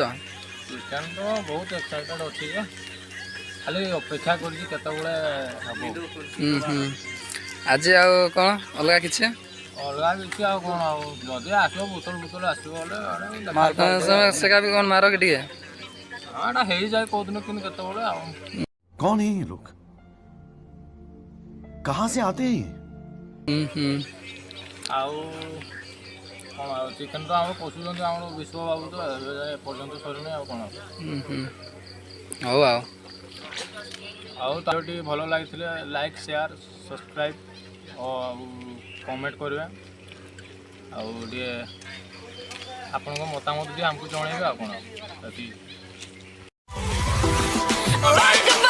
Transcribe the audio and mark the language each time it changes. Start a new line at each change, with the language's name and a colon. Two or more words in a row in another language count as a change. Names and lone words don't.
Odia: ଚିକେନ୍ ତ ବହୁତ ଏକ୍ସାଇଟେଡ୍ ଅଛି ଯେ ଖାଲି ଅପେକ୍ଷା କରିଛି କେତେବେଳେ ହେବ। ଆଜି ଆଉ କ'ଣ ଅଲଗା କିଛି? ଅଲଗା କିଛି ଆଉ କ'ଣ ଆଉ ଯଦି ଆସିବ ବୋତଲ ଆସିବ ସେକା ବି କ'ଣ ମାର କି ଟିକେ? ହଁ ଏଇଟା ହେଇଯାଏ କେଉଁଦିନ କିନ୍ତୁ କେତେବେଳେ ଆଉ।
Hindi: कौन है ये लोग कहाँ से आते हैं ये
Odia: ଆଉ କ'ଣ ଆଉ ଚିକେନ୍ ତ ଆମର ପଶୁଛନ୍ତି ଆମର ବିଶ୍ୱ ବାବୁ ତ ଏବେ ଯାଏ ଏପର୍ଯ୍ୟନ୍ତ ସରିନି ଆଉ କ'ଣ। ହଉ ଆଉ ତାର ଟିକେ ଭଲ ଲାଗିଥିଲେ
English: like share subscribe
Odia: ଆଉ କମେଣ୍ଟ କରିବେ ଆଉ ଟିକେ ଆପଣଙ୍କ ମତାମତ ଟିକେ ଆମକୁ ଜଣାଇବେ ଆଉ କ'ଣ।